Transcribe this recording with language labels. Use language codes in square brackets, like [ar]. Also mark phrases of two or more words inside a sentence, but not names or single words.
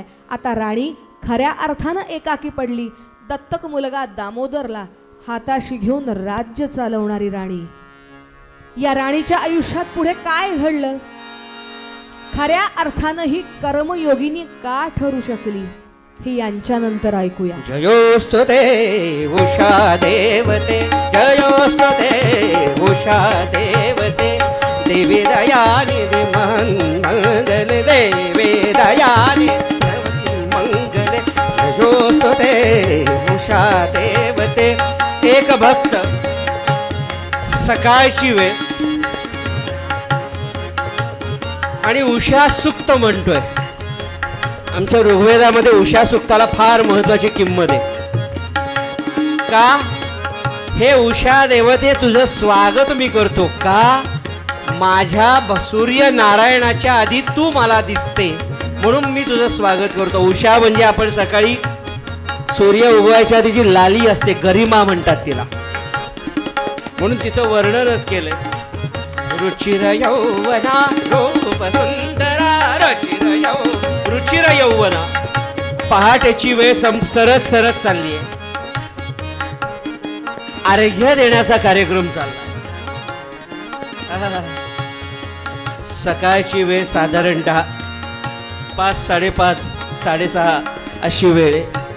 [mr] आता राणी खऱ्या अर्थानं एकाकी पडली. दत्तक मुलगा दामोदरला हाताशी घेऊन राज्य चालवणारी राणी. या राणीच्या आयुष्यात पुढे काय घडलं, खऱ्या अर्थानं ही कर्मयोगिनी का ठरू शकली हे यांच्यानंतर ऐकूया. जयोस्तुते उषा देवते, जयोस्तुते उषा देवते, देवी दयानिधी मंगल, देवी दयानिधी मंगल, जयोस्तुते उषा देवते. एक भक्त सकाळची वेळ आणि उषा सुक्त म्हणतोय. आमच्या ऋग्वेदामध्ये उषा सुक्ताला फार महत्वाची किंमत आहे. का? हे उषा देवते तुझं स्वागत मी करतो. का? माझ्या सूर्य नारायणाच्या आधी तू मला दिसते म्हणून मी तुझं स्वागत करतो. उषा म्हणजे आपण सकाळी सूर्य उगवायच्या आधी जी लाली असते गरिमा म्हणतात तिला, म्हणून तिचं वर्णनच केलंय. रुचिर यौवना रूप सुंदरा, रुचिर यौवना. पहाटेची वेळ सरत सरत चालली आहे. अर्घ्य देण्याचा कार्यक्रम चालला. सकाळची वेळ साधारणतः 5, 5:30, 6:30 अशी वेळ आहे.